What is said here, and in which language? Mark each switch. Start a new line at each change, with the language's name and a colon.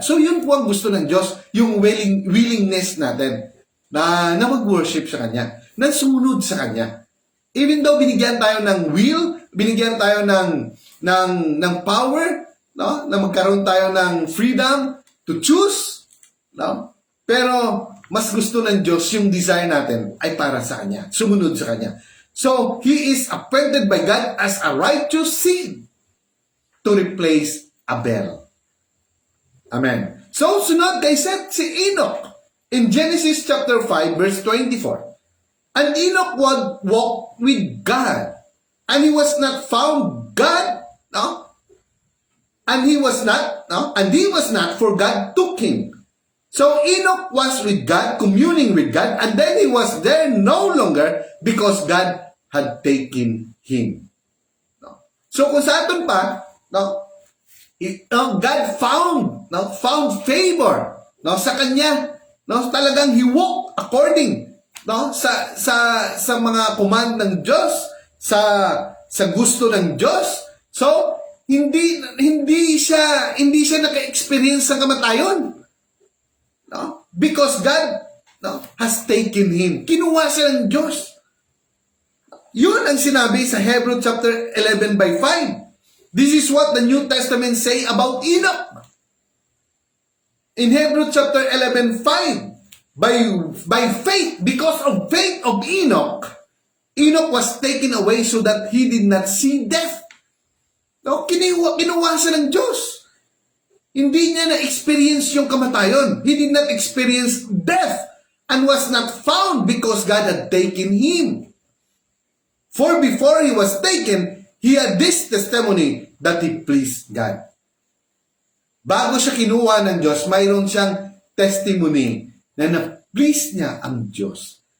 Filipino: So yun po ang gusto ng Diyos, yung willingness natin na mag-worship sa Kanya, na sumunod sa Kanya.
English: Even though
Filipino: binigyan tayo ng will, binigyan tayo ng power, no? Na magkaroon tayo ng
English: freedom to choose,
Filipino: no? Pero mas gusto ng Diyos yung desire natin ay para sa Kanya, sumunod sa Kanya.
English: So, He is appointed by God as a righteous seed to replace Abel. Amen.
Filipino: So, sunod kay Seth, si Enoch. In Genesis chapter 5, verse 24.
English: And Enoch walked with God, and he was not found God, no? And he was not, for God took him. So Enoch was with God, communing with God, and then he was there no longer because God had taken him.
Filipino: No? So kung sa atin pa, no?
English: God found favor,
Filipino: no, sa kanya, no, talagang
English: he walked according,
Filipino: no, sa mga command ng Diyos, sa gusto ng Diyos. So hindi siya naka-experience ng kamatayon, no,
English: because God,
Filipino: no,
English: has taken him.
Filipino: Kinuha siya ng Diyos. Yun ang sinabi sa Hebrews chapter 11 by 5.
English: This is what the New Testament say about Enoch. In Hebrews chapter 11, 5, by faith, because of faith of Enoch, Enoch was taken away so that he did not see death. No?
Filipino: Kinuha siya ng Diyos. Hindi niya na-experience yung kamatayon.
English: He did not experience death and was not found because God had taken him. For before he was taken, he had this testimony that he pleased God.
Filipino: Bago siya kinuha ng Diyos, mayroon siyang testimony na na-please niya ang Diyos.